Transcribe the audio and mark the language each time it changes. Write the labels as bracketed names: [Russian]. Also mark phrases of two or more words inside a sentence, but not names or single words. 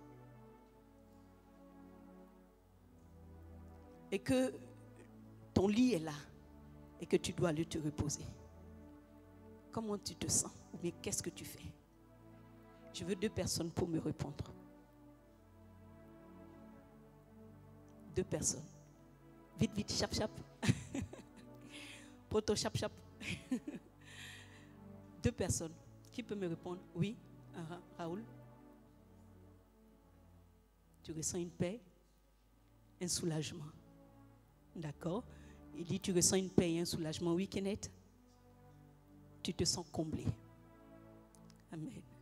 [French] Et que ton lit est là et que tu dois aller te reposer. Comment tu te sens? Ou bien qu'est-ce que tu fais? Je veux deux personnes pour me répondre. Deux personnes. Vite, vite, [Lingala] chap, chap. Poto, chap, chap. [French] Deux personnes. Qui peut me répondre? Oui, Raoul. Tu ressens une paix, un soulagement. D'accord. Il dit, tu ressens une paix et un soulagement. Oui, Kenneth. Tu te sens comblé. Amen.